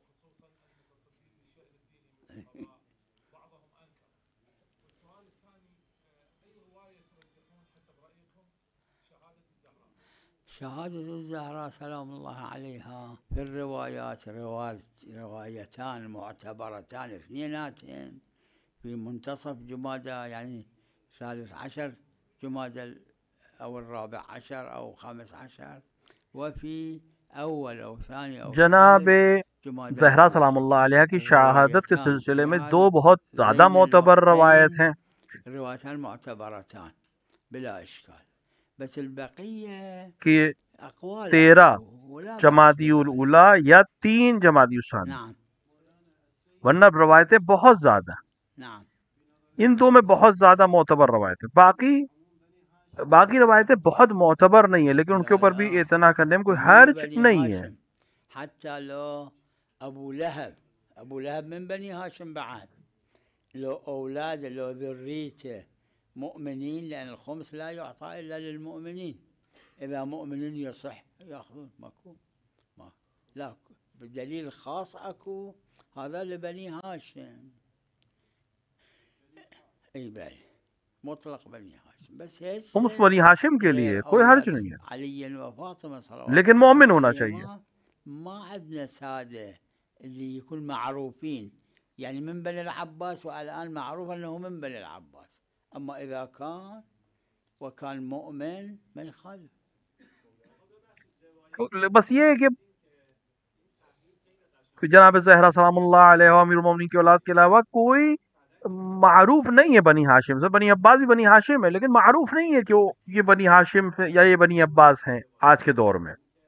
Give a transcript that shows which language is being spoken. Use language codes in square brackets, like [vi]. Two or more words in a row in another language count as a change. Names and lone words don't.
[ar] شهادة الزهراء سلام الله عليها في الروايات روايتان معتبرتان اثنيناتين في منتصف جمادى، يعني 13 جمادى أو 14 أو 15، وفي أول أو ثاني أو [ur] جناب [ar] ثالث جمادى [ur] زہرا [ar] الأول. سلام اللہ علیہ [ur] کی شہادت کے [ar] الروايتان [ur] سلسلے [ar] في [ur] میں دو [ar] هذا [ur] بہت زیادہ [ar] ذيل [ur] معتبر روایت [ar] الوقتين [ur] ہیں [ar] الروايتان معتبرتان بلا إشكال، بس البقية [ur] کہ [ar] أقوال [ur] 13 [ar] عنه ولا بأس [ur] جمادی [ar] بذلك. [ur] الاولی یا 3 جمادی الثانی، [ar] نعم [ur] ورنہ روایتیں بہت زیادہ، [ar] نعم [ur] ان دو میں بہت زیادہ معتبر روایتیں، باقی روایتیں بہت معتبر نہیں ہیں، لیکن ان کے [ar] لا [ur] اوپر بھی [ar] لا [ur] اعتنا کرنے میں کوئی [ar] هم من [ur] حرج [ar] بني [ur] نہیں ہے. [ar] هاشم، حتى لو أبو لهب من بني هاشم بعد، لو أولاده لو ذريته مؤمنين، لأن الخمس لا يعطى إلا للمؤمنين، إذا مؤمنين يصح يأخذون ماكو لا بدليل خاص أكو هذا لبني هاشم. أي بل مطلق بني هاشم، بس خمس هسه [ur] بنی ہاشم کے [ar] غير [ur] لیے کوئی حرج [ar] أولاد [ur] نہیں ہے، [ar] علي وفاطمة صلوات [ur] لیکن [ar] الله [ur] مومن ہونا چاہیے. [ar] عليهما ما عندنا سادة اللي يكون معروفين، يعني من بني العباس، والآن معروف أنه من بني العباس، أما إذا كان مؤمن ما يخالف. [ur] بس یہ ہے کہ جناب زہرا [ar] سلام اللہ علیہ [ur] و امیر المومنین کی اولاد کے علاوہ کوئی معروف نہیں ہے بنی ہاشم سے. بنی عباس بھی بنی ہاشم ہے، لیکن معروف نہیں ہے کہ وہ یہ بنی ہاشم یا یہ بنی عباس ہیں آج کے دور میں.